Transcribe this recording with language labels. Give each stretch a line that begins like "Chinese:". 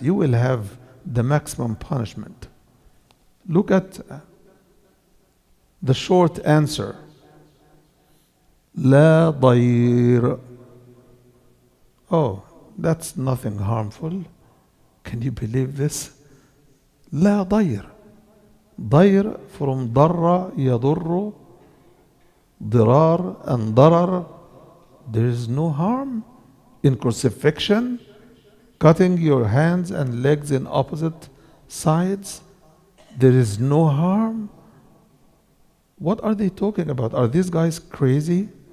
English: You will have the maximum punishment. Look at the short answer.
Arabic: لا ضير.
English: Oh, that's nothing harmful. Can you believe this?
Arabic: لا ضير. ضير from ضر يضر, ضرار and ضرر.
English: There is no harm in crucifixion, cutting your hands and legs in opposite sides. There is no harm. What are they talking about? Are these guys crazy?